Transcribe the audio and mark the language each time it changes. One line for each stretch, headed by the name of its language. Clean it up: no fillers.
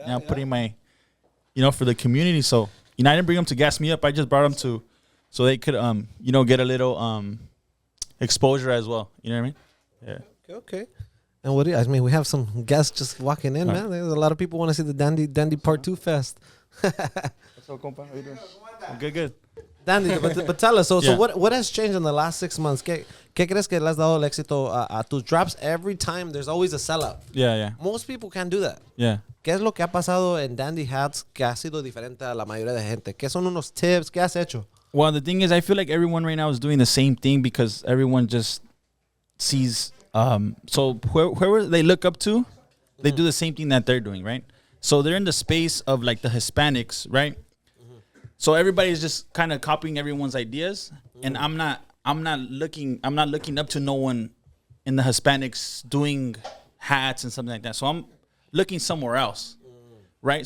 English: Putting my, for the community. So I didn't bring them to gas me up. I just brought them so they could get a little exposure as well. You know what I mean? Yeah. Okay. And what do you, I mean, we have some guests just walking in, man. There's a lot of people want to see the Dandy Part 2 Fest. What's up, compa? How you doing? Good. Dandy, but tell us, so what has changed in the last 6 months?
Spanish: ¿Qué crees que le has dado el éxito a tus drops?
English: Every time there's always a sellout. Yeah. Most people can't do that. Yeah.
Spanish: ¿Qué es lo que ha pasado en Dandy Hats que ha sido diferente a la mayoría de gente? ¿Qué son unos tips? ¿Qué has hecho?
English: Well, the thing is, I feel like everyone right now is doing the same thing because everyone just sees. So whoever they look up to, they do the same thing that they're doing, right? So they're in the space of like the Hispanics, right? So everybody's just kind of copying everyone's ideas, and I'm not looking up to no one in the Hispanics doing hats and something like that. So I'm looking somewhere else, right?